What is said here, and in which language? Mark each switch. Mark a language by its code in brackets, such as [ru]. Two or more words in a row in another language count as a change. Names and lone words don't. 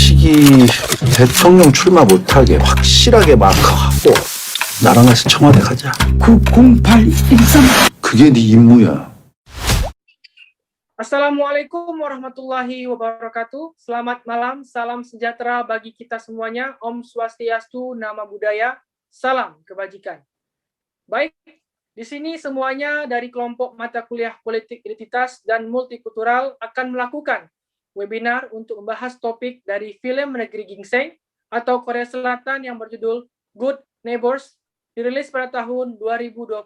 [ko] 이 대통령 출마 못하게 확실하게 마크하고 나랑 같이 청와대 가자. 90813 그게 네 임무야. [ar] السلام عليكم ورحمة الله وبركاته. [id] Selamat malam, salam sejahtera bagi kita semuanya. [ban] Om Swastiastu, [id] Nama Budaya, salam kebajikan. Baik, di sini semuanya dari kelompok mata kuliah politik identitas dan multikultural akan melakukan webinar untuk membahas topik dari film Negeri Gingseng atau Korea Selatan yang berjudul Good Neighbors, dirilis pada tahun 2020.